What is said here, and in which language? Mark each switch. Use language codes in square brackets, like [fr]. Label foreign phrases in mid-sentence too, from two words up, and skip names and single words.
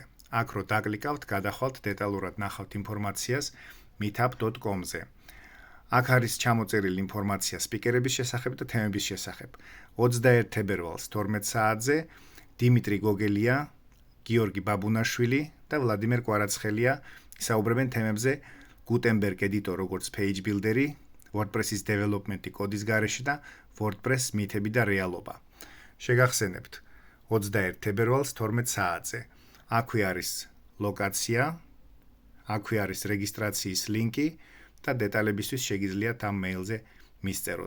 [ka] აქ რო დაკლიკავთ, გადახვალთ დეტალურად ნახავთ ინფორმაციას meetup.com-ზე. აქ არის ჩამოწერილი ინფორმაცია სპიკერების შესახებ და თემების შესახებ. 21 თებერვალს 12 საათზე დიმიტრი გოგელია, გიორგი ბაბუნაშვილი და ვლადიმერ კვარაცხელია ისაუბრებენ თემებზე Gutenberg editor როგორც [en] page builder- [ka] ი, WordPress-ის development-ი კოდის გარეშე და WordPress მითები და რეალობა. შეგახსენებთ 21 თებერვალს 12 საათზე. აქვე არის ლოკაცია, აქვე არის რეგისტრაციის ლინკი და დეტალებისთვის შეგიძლიათ ამ მეილზე მისწეროთ.